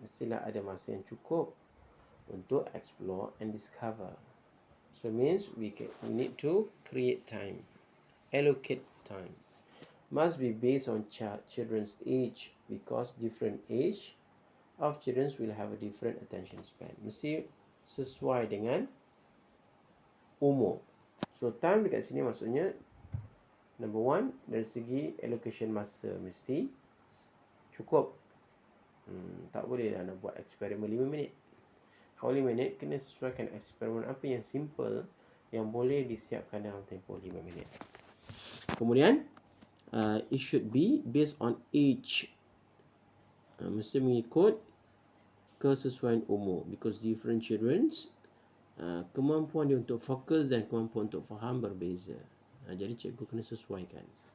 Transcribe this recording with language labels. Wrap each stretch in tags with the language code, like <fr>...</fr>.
<ms>Mestilah ada masa yang cukup untuk</ms> <en>explore and discover. So means we need to create time, allocate time. Must be based on children's age, because different age of children will have a different attention span.</en> <ms>Mesti sesuai dengan umur. So time dekat sini maksudnya</ms> <en>number one,</en> <ms>dari segi allocation masa mesti cukup. Tak boleh lah nak buat eksperimen 5 minit. Kalau 5 minit, kena sesuaikan eksperimen apa yang simple yang boleh disiapkan dalam tempoh 5 minit.</ms> <en>Kemudian it should be based on age.</en> <ms>Mesti mengikut kesesuaian umur,</ms> <en>because different children's</en> <ms>kemampuan dia untuk fokus dan kemampuan untuk faham berbeza. Jadi cikgu kena sesuaikan.</ms>